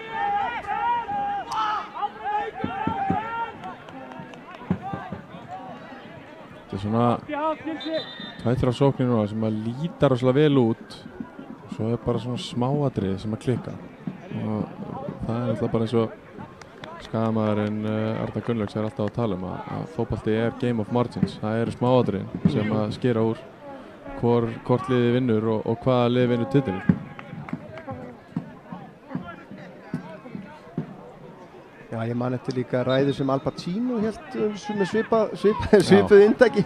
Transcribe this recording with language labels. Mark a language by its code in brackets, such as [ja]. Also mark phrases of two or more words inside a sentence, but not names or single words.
[is] Þetta er svona 2-3 sóknir núna sem að líta rosalega vel út. Svo er bara svona smáatriði sem að klikka. Og það er alltaf bara eins og Skagamaðurinn Arnar Gunnlaugs er alltaf að tala um að fótbolti er [en] game of margins. [is] Það eru smáatriðin sem að skera úr hvort liði vinnur og hvaða liði vinnur titilinn. Já, ég man eftir líka ræðu sem Al Pacino hélt með svipuð inntaki.